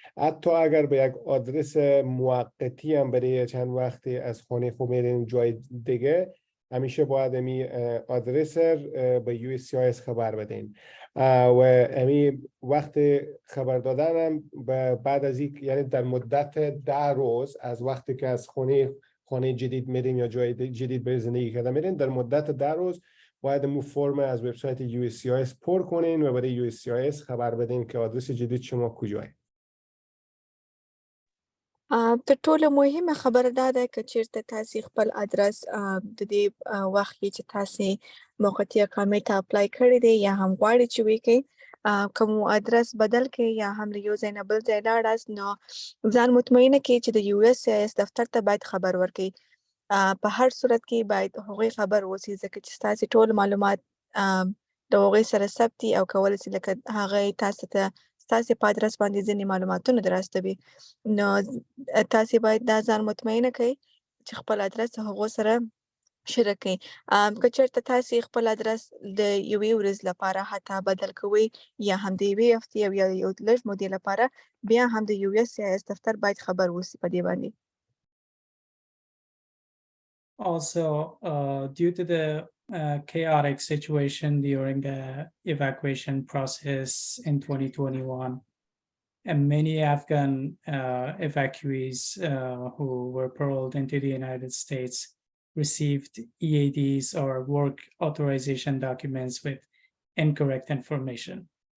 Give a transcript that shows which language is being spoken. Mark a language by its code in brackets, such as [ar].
[fa] حتی اگر به یک آدرس موقتی هم برای چند وقتی از خانه خود میرین جای دیگه همیشه باید امی آدرس به USCIS خبر بدین و امی وقت خبر دادن هم بعد از این یعنی در مدت 10 روز از وقتی که از خانه جدید میرین یا جای جدید به زندگی کردن میرین در مدت 10 روز باید مو فرم از وبسایت USCIS پر کنین و برای USCIS خبر بدین که آدرس جدید شما کجاه. [ps] تر ټولو مهمه خبره دا ده که چیرته تاسو خپل ادرس د دې وخت کې چې تاسو موقتی اقامت ته اپلای کړی دی یا هم غواړئ چې وکړئ کوم ادرس بدل کړئ یا هم له یو ځای نه بل ځای لاړاست نو ځان مطمئنه کړئ چې د USCIS دفتر ته باید خبر ورکړئ په هر صورت کې باید هغوی خبر اوسي ځکه چې ستاسې ټول معلومات د هغوی سره ثبت دي او کولی شي لکه هغه تاسو ته ستاسې په ادرس باندې ځینې معلوماتونه در استوي نو تاسې باید دا ځان مطمئنه کړئ چې خپل ادرس هغو سره شریک کړئ که چېرته تاسې خپل ادرس د یوې ورځې لپاره حتی بدل کوئ یا هم د یوې هفتې او یا یو لږ مودې لپاره بیا هم د USCIS دفتر باید خبر اوسي په دې باندې. [en] Also, due to the chaotic situation during the evacuation process in 2021, and many Afghan evacuees who were paroled into the United States received EADs or work authorization documents with incorrect information.